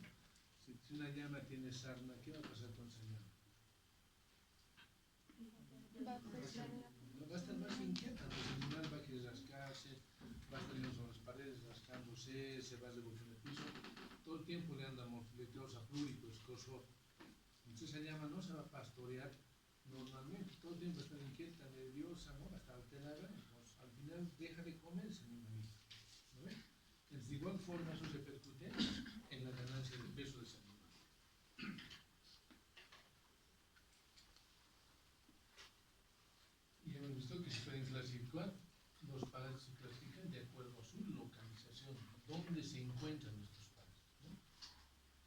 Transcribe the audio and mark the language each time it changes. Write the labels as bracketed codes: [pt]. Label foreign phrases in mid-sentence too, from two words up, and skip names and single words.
[es] Si una llama tiene sarna, ¿qué va a pasar con esa llama? Va a estar más inquieta, porque el animal va a querer rascarse, va a estar en las paredes rascándose, se va a revolver en el piso, todo el tiempo le anda motileteosa, plúrico, escoso. Entonces esa llama no se va a pastorear normalmente, todo el tiempo va a estar inquieta, nerviosa, ¿no? Va a estar alterada, entonces al final deja de comer ese animalito, ¿no ven? Entonces, de igual forma eso se repercute en la ganancia de peso de ese animal. Y hemos visto que se pueden clasificar, los parásitos se clasifican de acuerdo a su localización, dónde se encuentran estos parásitos, ¿no?